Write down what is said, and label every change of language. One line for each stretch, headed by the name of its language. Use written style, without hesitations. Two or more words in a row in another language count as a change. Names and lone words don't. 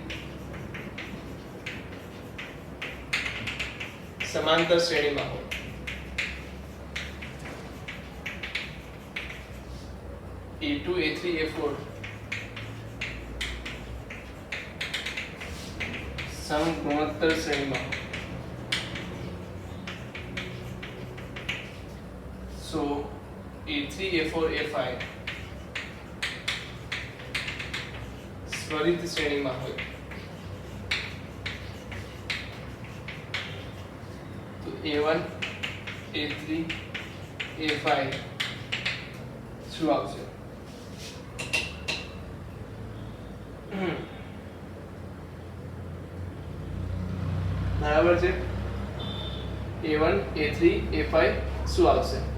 Hindi: समांतर श्रेणी में हो a2 a3 a4 समगुणोत्तर श्रेणी में हो. So a3 a4 a5 त्वरित श्रेणी में हो तो a1 a3 a5
Gujarati: શું આવશે? બરાબર છે. a1 a3 a5 શું આવશે?